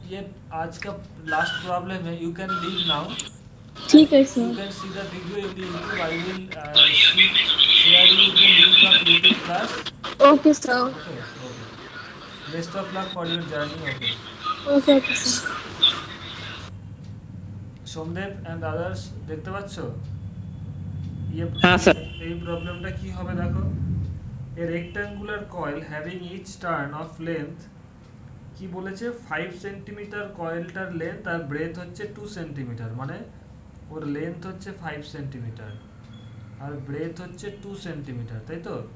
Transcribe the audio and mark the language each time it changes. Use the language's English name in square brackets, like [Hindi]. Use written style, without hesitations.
[Hindi] ये आज का लास्ट प्रॉब्लम है, [English] you can leave now [Hindi] ठीक है [English] and you [Hindi] sir. [English] can see the video in the YouTube. I will share you the link of YouTube class. Okay sir. Okay. Best of luck for your journey. Okay. Okay sir. [Bangla] Somdev and others, দেখতে পাচ্ছো? [Hindi] ये [Bangla] হ্যাঁ sir. এই প্রবলেমটা কি হবে দেখো। [English] A rectangular coil having each turn of length, [Bangla] কি বলেছে 5 সেন্টিমিটার কয়েলটার লেন্থ আর ব্রেথ হচ্ছে 2 সেন্টিমিটার, মানে ওর লেন্থ হচ্ছে 5 সেন্টিমিটার আর ব্রেথ হচ্ছে 2 সেন্টিমিটার, তাই তো?